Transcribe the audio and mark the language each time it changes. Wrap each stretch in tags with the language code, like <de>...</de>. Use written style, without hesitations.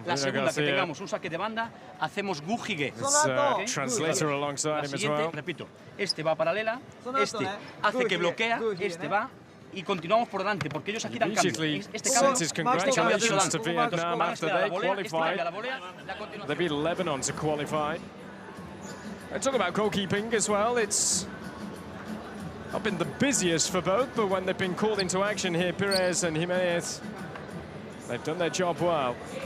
<es>La segunda, que tengamos un saque de banda, hacemos gujige.</es> <en>Translator alongside him as well.</en> <es>Repito, este va paralela, este hace que bloquea, este va y continuamos por delante, porque ellos aquí dan cambio. Este cambio,</es> <en>congratulations to Vietnam after they qualified. They beat Lebanon to qualify. And talk about goalkeeping as well. It's not been the busiest for both, but when they've been called into action here, Perez and Jimenez, they've done their job well.</en>